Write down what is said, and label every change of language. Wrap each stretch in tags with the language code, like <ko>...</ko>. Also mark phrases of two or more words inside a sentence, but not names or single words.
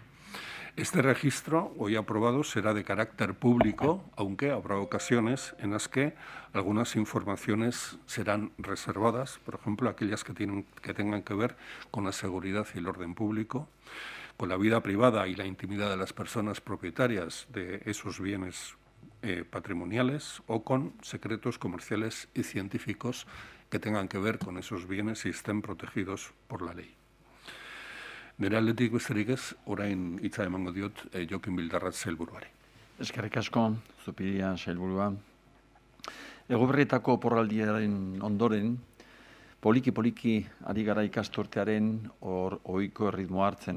<es>Este registro, hoy aprobado, será de carácter público, aunque habrá ocasiones en las que algunas informaciones serán reservadas, por ejemplo, aquellas que tengan que ver con la seguridad y el orden público, con la vida privada y la intimidad de las personas propietarias de esos bienes patrimoniales o con secretos comerciales y científicos que tengan que ver con esos bienes y estén protegidos por la ley.</es> <eu>Nire aldetik besterik ez, orain hitza emango diot Jokin Bildarratz sailburuari. Eskerrik asko, Zupiria sailburua. Egoberrietako oporraldiaren ondoren, poliki-poliki ari gara ikasturtearen ohiko erritmoa hartzen.</eu>